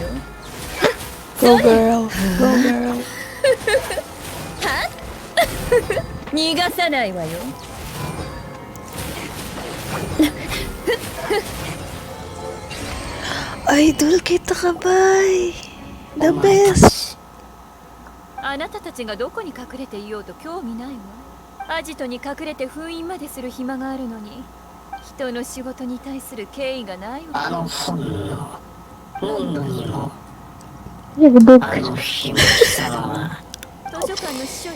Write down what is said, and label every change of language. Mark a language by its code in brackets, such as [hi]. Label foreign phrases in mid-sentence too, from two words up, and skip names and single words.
[en] Go girl, go girl. [ja] 逃がさないわよ。 [ceb] Idol kita ka, bay. [en] The best. [ja] あなたたちがどこに隠れていようと興味ないわ。アジトに隠れて封印までする暇があるのに、人の仕事に対する敬意がないわ。 [ceb] Nagubog. [ja] 図書館の司書よ。